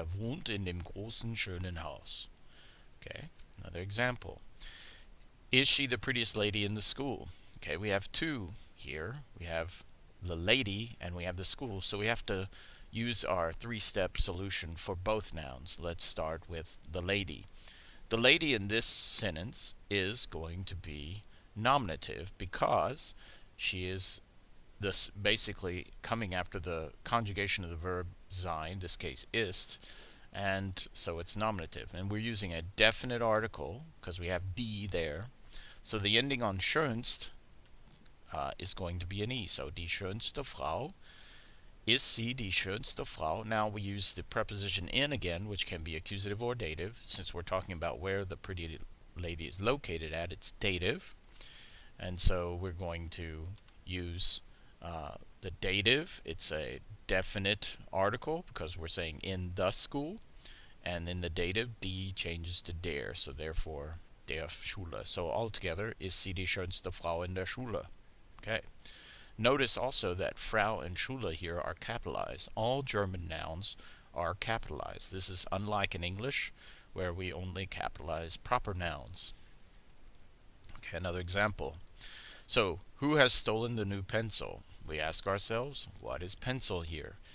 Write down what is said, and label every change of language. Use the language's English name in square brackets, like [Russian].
[German] Er wohnt in dem großen schönen Haus. [English] Okay, another example. Is she the prettiest lady in the school? Okay, we have two here. We have the lady and we have the school, so we have to use our three-step solution for both nouns. Let's start with the lady. The lady in this sentence is going to be nominative because she is this basically coming after the conjugation of the verb sein, in this case ist, and so it's nominative. And we're using a definite article because we have die there. So the ending on schönst is going to be an E. [German] So die schönste Frau. Ist sie die schönste Frau? [English] Now we use the preposition in again, which can be accusative or dative. Since we're talking about where the pretty lady is located at, it's dative. And so we're going to use the dative. It's a definite article because we're saying in the school. And in the dative, die changes to der. So therefore, [German] der Schule. [English] So altogether, [German] ist sie die schönste Frau in der Schule? [English] Okay. Notice also that Frau and Schule here are capitalized. All German nouns are capitalized. This is unlike in English, where we only capitalize proper nouns. Okay, another example. So, who has stolen the new pencil? We ask ourselves, what is pencil here?